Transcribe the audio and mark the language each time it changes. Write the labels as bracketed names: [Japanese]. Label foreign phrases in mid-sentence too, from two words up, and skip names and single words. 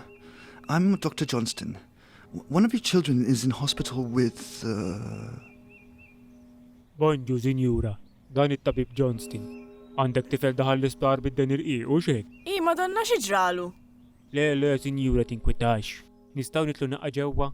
[English] I'm Dr. Johnston. One of your children is in hospital with, [Maltese] Bonġu, Sinjura. Dan it-tabib Johnston. Għandek tifel daħal l-isptar bid-Deni Rqiq u xek? I, madonna xiġralu. Le, Sinjura tinkwitax. Nistaw nitlu naqqa ġewwa?